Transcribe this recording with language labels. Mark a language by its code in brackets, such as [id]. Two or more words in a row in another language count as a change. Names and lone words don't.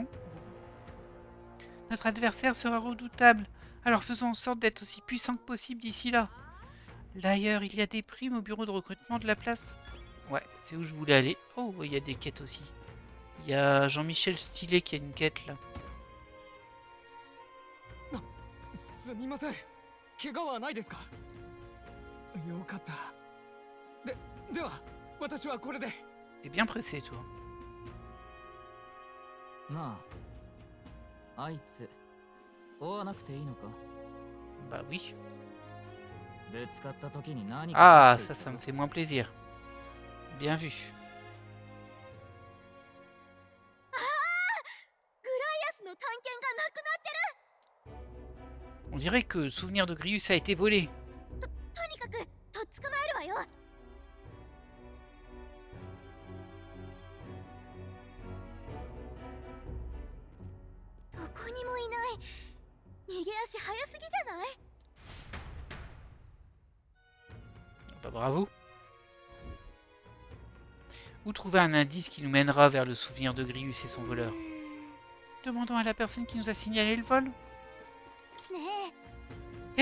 [fr] Notre adversaire sera redoutable, alors faisons en sorte d'être aussi puissant que possible d'ici là. D'ailleurs, il y a des primes au bureau de recrutement de la place. Ouais, c'est où je voulais aller. Oh, il y a des quêtes aussi. Il y a Jean-Michel Stylet qui a une quête là. [ja] すみません。怪我はないですか？よかった。では、私はこれで。 [fr] T'es bien pressé, toi. [ja] なあ、あいつ追わなくていいのか？ [fr] Bah oui. [ja] ぶつかった時に何か [fr] Ah, ça me fait moins plaisir. Bien vu. [ja] グライアスの探検がなくなってる。 [fr] On dirait que le souvenir de Grius a été volé. [ja] とにかくとっ捕まえるわよ。どこにもいない。逃げ足早すぎじゃない？ [fr] Bah bravo. Où trouver un indice qui nous mènera vers le souvenir de Grius et son voleur? Demandons à la personne qui nous a signalé le vol. [ja] ねえ。